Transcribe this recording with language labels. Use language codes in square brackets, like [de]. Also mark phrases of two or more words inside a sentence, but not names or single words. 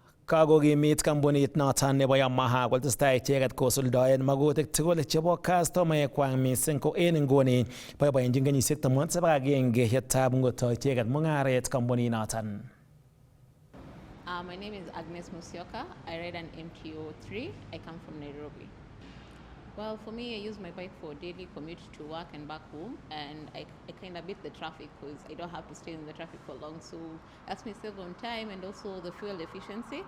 [kln] Kakokimit kampunit noton nebo Yamaha kotestai icheket kosuldaen makutik tugul chebo kastomaekwak mising ko en nguni boiboenjin kenyisiek 71 yetab ngotoi icheket mung'aret kampunit noton. [en] My name is Agnes Musioka. I ride an MTO3. I come from Nairobi. Well, for me, I use my bike for daily commute to work and back home, and I kind of beat the traffic because I don't have to stay in the traffic for long, so that's me save on time, and also the fuel efficiency.